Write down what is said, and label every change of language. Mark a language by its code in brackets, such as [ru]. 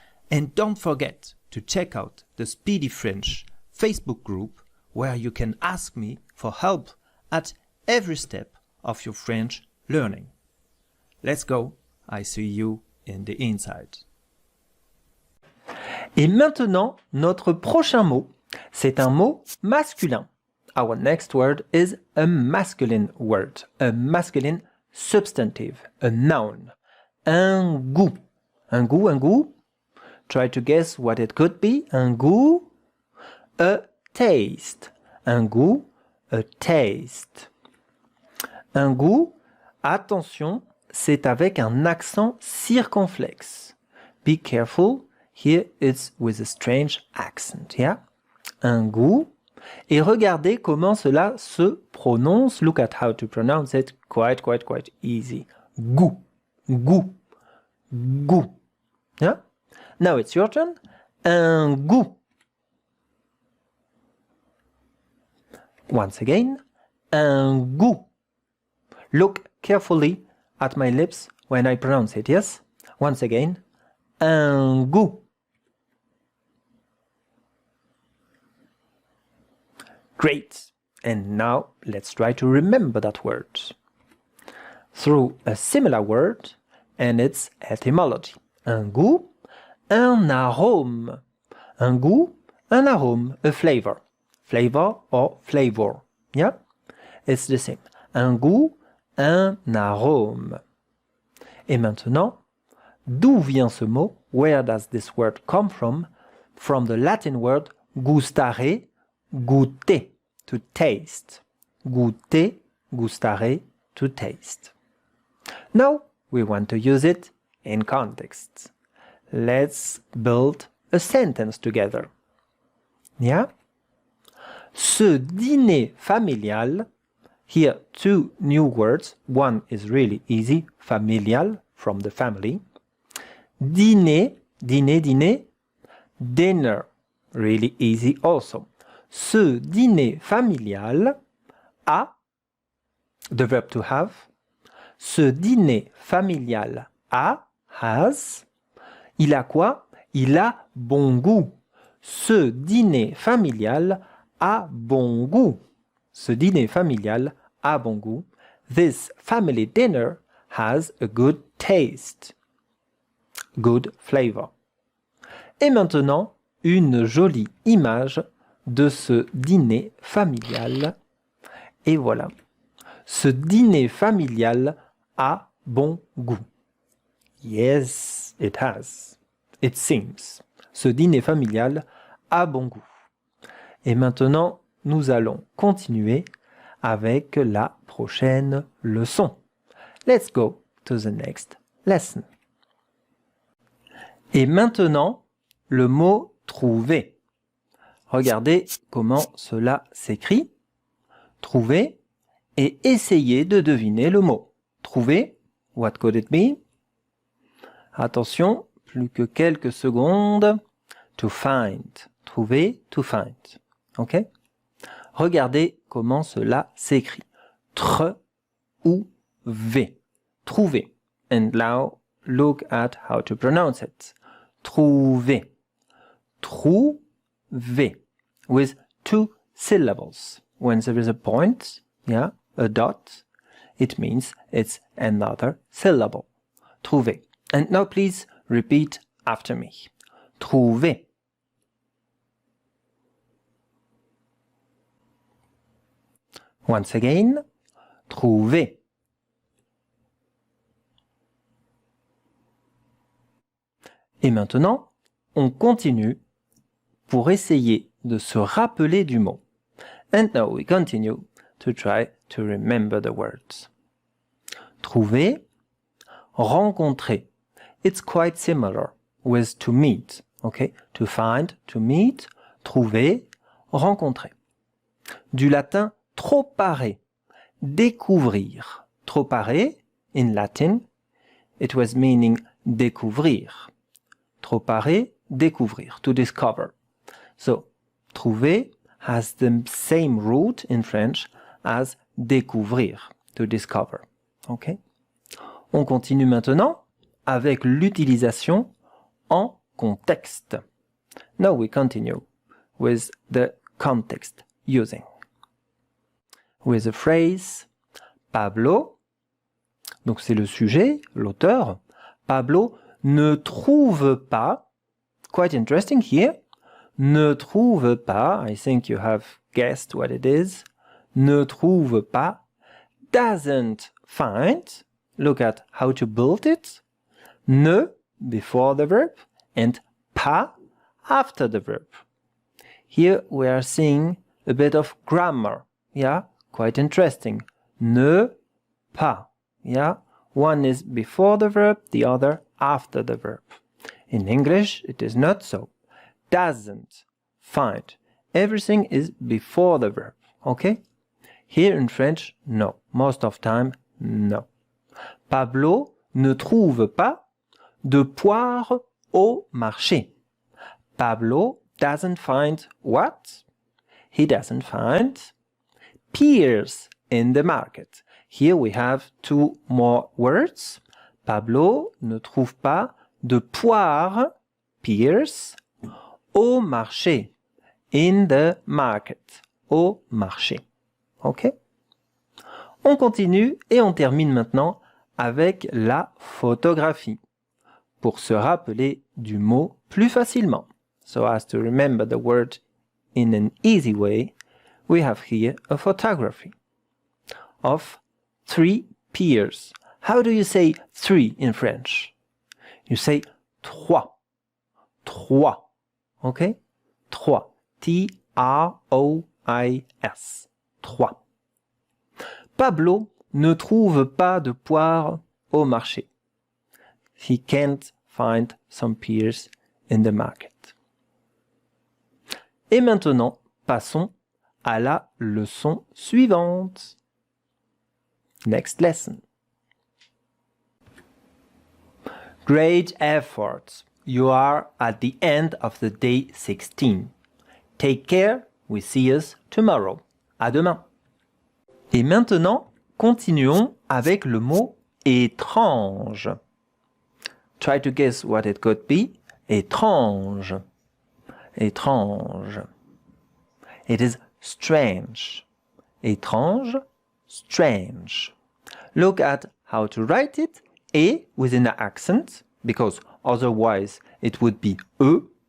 [en] And don't forget to check out the Speedy French Facebook group where you can ask me for help at every step of your French learning. Let's go, I see you in the inside. [fr] Et maintenant, notre prochain mot, c'est un mot masculin. [en] Our next word is a masculine word, a masculine substantive, a noun. [fr] Un goût. Un goût, un goût. [en] Try to guess what it could be. [fr] Un goût. [en] A taste. [fr] Un goût, [en] a taste. [fr] Un goût, attention, c'est avec un accent circonflexe. [en] Be careful, Here it's with a strange accent, yeah? [fr] Un goût. Et regardez comment cela se prononce. [en] Look at how to pronounce it. Quite easy. Goût. Goût. Goût. Yeah? Now it's your turn. [fr] Un goût. [en] Once again. [fr] Un goût. [en] Look carefully at my lips when I pronounce it, yes? Once again. [fr] Un goût. [en] Great. And now let's try to remember that word through a similar word and its etymology. [fr] Un goût, un arôme. Un goût, un arôme, [en] a flavor. Flavor or flavor. Yeah? It's the same. [fr] Un goût, un arôme. Et maintenant, d'où vient ce mot? [en] Where does this word come from? From the Latin word gustare, goûter, to taste. Goûter, gustare, to taste. Now, we want to use it in context. Let's build a sentence together. Yeah? [fr] Ce dîner familial, [en] here two new words. One is really easy, familial, from the family. Dîner, dîner, dîner. Dinner, really easy also. [fr] Ce dîner familial a, [en] the verb to have. [fr] Ce dîner familial a, has. Il a quoi? Il a bon goût. Ce dîner familial a bon goût. Ce dîner familial a bon goût. [en] This family dinner has a good taste. Good flavor. [fr] Et maintenant, une jolie image de ce dîner familial. Et voilà. Ce dîner familial a bon goût. [en] Yes, it has. It seems. [fr] Ce dîner familial a bon goût. Et maintenant, nous allons continuer avec la prochaine leçon. [en] Let's go to the next lesson. [fr] Et maintenant, le mot trouver. Regardez comment cela s'écrit. Trouver et essayez de deviner le mot. [en] Trouver, what could it be? [fr] Attention, plus que quelques secondes. [en] To find. [fr] Trouver, [en] to find. [fr] Ok? Regardez comment cela s'écrit. Tr ou v. Trouver. [en] And now look at how to pronounce it. Trouver. Trouver. With two syllables. When there is a point, yeah, a dot, it means it's another syllable. Trouver. And now please repeat after me. [fr] Trouver. [en] Once again. Trouver. [fr] Et maintenant, on continue pour essayer de se rappeler du mot. [en] And now we continue to try to remember the words. [fr] Trouver, rencontrer. [en] It's quite similar with to meet. Okay? To find, to meet, [fr] trouver, rencontrer. Du latin tropare, découvrir. [en] Tropare, in Latin, it was meaning découvrir. Tropare, découvrir, to discover. So, trouver has the same root in French as découvrir, to discover. Okay? [fr] On continue maintenant avec l'utilisation en contexte. [en] Now we continue with the context using. With the phrase [fr] Pablo, donc c'est le sujet, l'auteur. Pablo ne trouve pas, [en] quite interesting here, ne trouve pas, I think you have guessed what it is, ne trouve pas, doesn't find, look at how to build it, ne before the verb, and pas after the verb. Here we are seeing a bit of grammar, yeah, quite interesting. Ne pas, yeah, one is before the verb, the other after the verb. In English, it is not so. Doesn't find. Everything is before the verb, okay? Here in French, no. Most of time, no. [fr] Pablo ne trouve pas de poire au marché. [en] Pablo doesn't find what? He doesn't find pears in the market. Here we have two more words. [fr] Pablo ne trouve pas de poire, [en] pears, [fr] au marché. [en] In the market. [fr] Au marché. [en] OK? [fr] On continue et on termine maintenant avec la photographie pour se rappeler du mot plus facilement. [en] So as to remember the word in an easy way, we have here a photography of 3 pears. How do you say 3 in French? You say trois. Trois. Okay? Trois. T-R-O-I-S. Trois. [fr] Pablo ne trouve pas de poire au marché. [en] He can't find some pears in the market. [fr] Et maintenant, passons à la leçon suivante. [en] Next lesson. Great effort. You are at the end of the day 16. Take care. We see us tomorrow. [fr] À demain. Et maintenant, continuons avec le mot étrange. [en] Try to guess what it could be. [fr] Étrange. Étrange. [en] It is strange. Étrange, strange. Look at how to write it. Et with an accent, because otherwise it would be E.